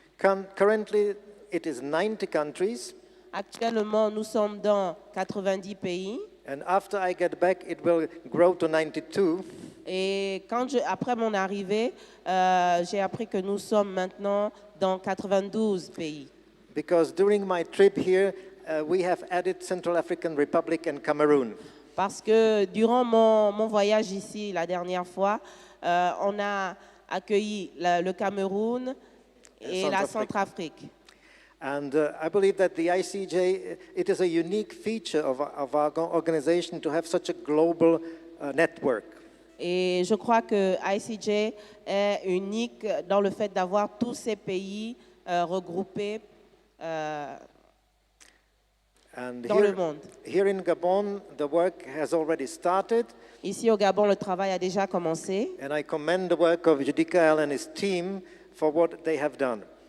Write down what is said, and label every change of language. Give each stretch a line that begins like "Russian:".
English: Currently, it is 90 countries,
French: Actuellement, nous sommes dans 90 pays.
English: and after I get back, it will grow to 92.
French: Et après mon arrivée, j'ai appris que nous sommes maintenant dans 92 pays.
English: Because during my trip here, we have added Central African Republic and Cameroon.
French: Parce que durant mon voyage ici, la dernière fois, on a accueilli le Cameroun et la Centrafrique.
English: And I believe that the ICJ, it is a unique feature of our organization to have such a global network.
French: Et je crois que ICJ est unique dans le fait d'avoir tous ces pays regroupés dans le monde.
English: Here in Gabon, the work has already started.
French: Ici au Gabon, le travail a déjà commencé.
English: And I commend the work of Judikael and his team for what they have done.